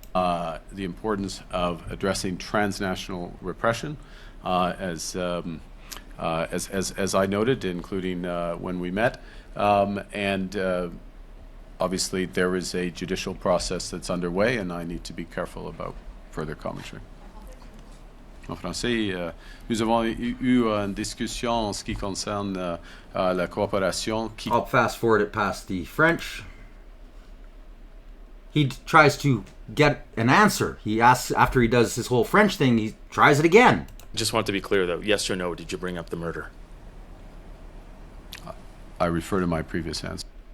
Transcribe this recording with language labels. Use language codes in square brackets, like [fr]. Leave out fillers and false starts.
[en] The importance of addressing transnational repression, as I noted, including when we met, and obviously there is a judicial process that's underway, and I need to be careful about further commentary. [fr] En français, nous avons eu une discussion en ce qui concerne la coopération. [en] I'll fast forward it past the French. He tries to get an answer. He asks, after he does his whole French thing, he tries it again. Just want to be clear, though. Yes or no, did you bring up the murder? I refer to my previous answer.